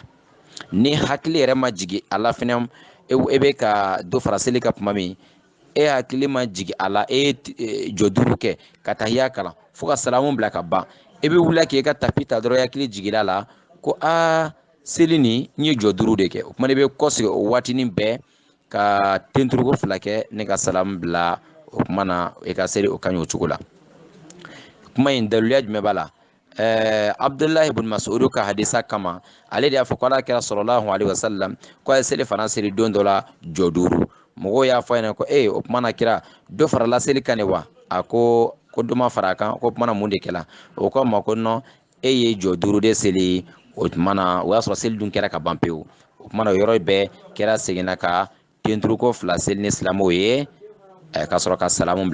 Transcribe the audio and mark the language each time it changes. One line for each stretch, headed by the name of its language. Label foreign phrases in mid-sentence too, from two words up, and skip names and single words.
Bambara: Ni hakili yɛrɛ ma jigi a la fɛnɛ e bɛ ka dɔ fara seli ka kuma min, e hakili ma jigi a la, e ye jɔ 5 kɛ ka tahiya kalan fo ka salamu bila ka ban, e bɛ wuli k'e ka tapi ta dɔrɔn hakili jigila la ko seli ni n ye jɔ 5 de kɛ. O kuma i bɛ kɔsegi o waatinin bɛɛ ka tenturuko fila kɛ ne ka salamu bila. O kuma na e ka seli o ka ɲi o cogo la. Kuma in daluya jumɛn b'a la? Abdullahi ibn Mas'ud ka hadisa kama ale de y'a fɔ ko Alakira
Arabic: صلى الله عليه وسلم
Bambara: ko a ye seli fana seli don dɔ la jɔ 5. Mɔgɔw y'a fɔ a ɲɛna ko o kuma na kira dɔ farala seli kan de wa? A ko dɔ ma fara a kan, ko kuma na mun de kɛla? O ko ma ko non, e ye jɔ 5 de seli. O tuma na o y'a sɔrɔ seli dun kɛra ka ban pewu. O kuma na o yɔrɔ bɛɛ kɛra seginna ka tenturuko fila seli ni silamɛw ye ka sɔrɔ ka salamu bila.